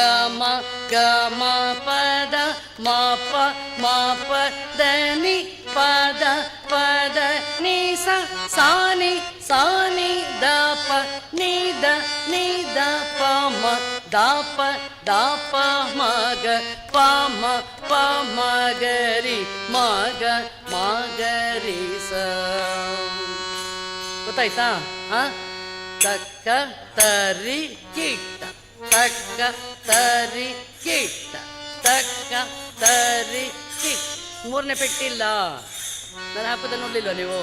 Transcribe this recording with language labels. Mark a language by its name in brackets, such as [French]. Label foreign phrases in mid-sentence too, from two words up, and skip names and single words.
[Kannada] ಮ ಗ ಮ ಪದ ಮ ಪ ಮ ಪ ದ ನಿ ಪದ ಪದ ನಿ ಸ ಸಾ ನಿ ಸಾ ನಿ ದ ಪ ನಿ ದ ಪ ಮ ದ ಪ ಮ ಗ ಪ ಮ ಗ ರಿ ಮ ಗ ರಿ ಸ. ಗೊತ್ತಾಯ್ತಾ? ತಕ್ಕ ತರಿ ಕೀಟ, ತಕ್ಕ ತರಿ ಕೀಟ, ತಕ್ಕ ತರಿ ಕೀಟ. ಮೂರನೇ ಪೆಟ್ಟಿಲ್ಲ, ನಾನು ಹಾಕೋದ ನೋಡ್ಲಿಲ್ವ ನೀವು?